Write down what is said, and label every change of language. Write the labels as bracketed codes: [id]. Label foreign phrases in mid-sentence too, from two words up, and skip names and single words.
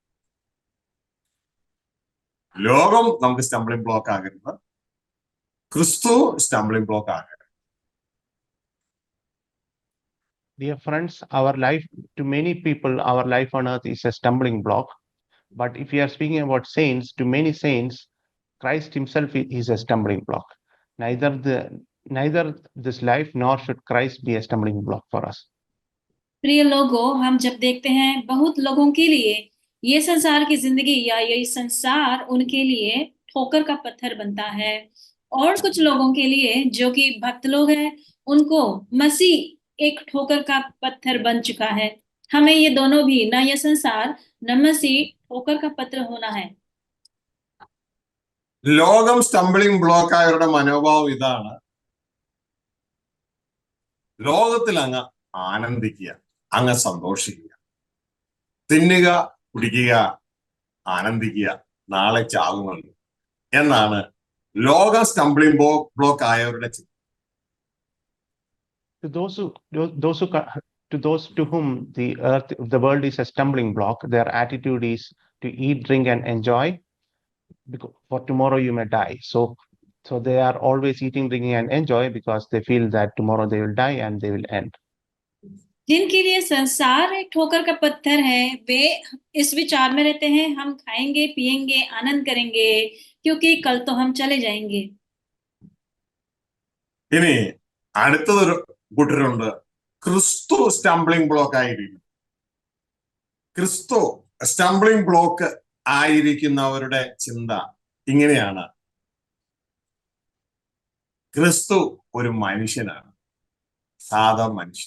[ml] ലോകം നമുക്ക് [en] stumbling block [ml] ആകരുത്, ക്രിസ്തു [en] stumbling block [ml] ആകരുത്. [en] Dear friends, to many people, our life on earth is a stumbling block. But if we are speaking about saints, to many saints, Christ himself is a stumbling block. Neither this life nor should Christ be a stumbling block for us. [hi] प्रिय लोगों, हम जब देखते हैं बहुत लोगों के लिए ये संसार की जिंदगी या ये संसार उनके लिए ठोकर का पत्थर बनता है, और कुछ लोगों के लिए जो कि भक्त लोग हैं, उनको मसीह एक ठोकर का पत्थर बन चुका है। हमें ये दोनों भी, न ये संसार न मसीह, ठोकर का पत्थर होना है। [ml] ലോകം [en] stumbling block [ml] ആയവരുടെ മനോഭാവം ഇതാണ്: ലോകത്തിൽ അങ്ങ് ആനന്ദിക്കുക, അങ്ങ് സന്തോഷിക്കുക, തിന്നുക, കുടിക്കുക, ആനന്ദിക്കുക, നാളെ ചാകുമല്ലോ എന്നാണ് ലോകം [en] stumbling block [ml] ആയവരുടെ ചിന്ത. [en] To those to whom the world is a stumbling block, their attitude is to eat, drink, and enjoy, because for tomorrow you may die. So they are always eating, drinking, and enjoy because they feel that tomorrow they will die and they will end. [hi] जिनके लिए संसार एक ठोकर का पत्थर है, वे इस विचार में रहते हैं, हम खाएंगे, पिएंगे, आनंद करेंगे क्योंकि कल तो हम चले जाएंगे। [ml] ഇനി അടുത്തതൊരു കൂട്ടരുണ്ട്, ക്രിസ്തു [en] stumbling block [ml] ആയിരിക്കും. ക്രിസ്തു [en] stumbling block [ml] ആയിരിക്കുന്നവരുടെ ചിന്ത ഇങ്ങനെയാണ്: ക്രിസ്തു ഒരു മനുഷ്യനാണ്, സാധാ മനുഷ്യൻ.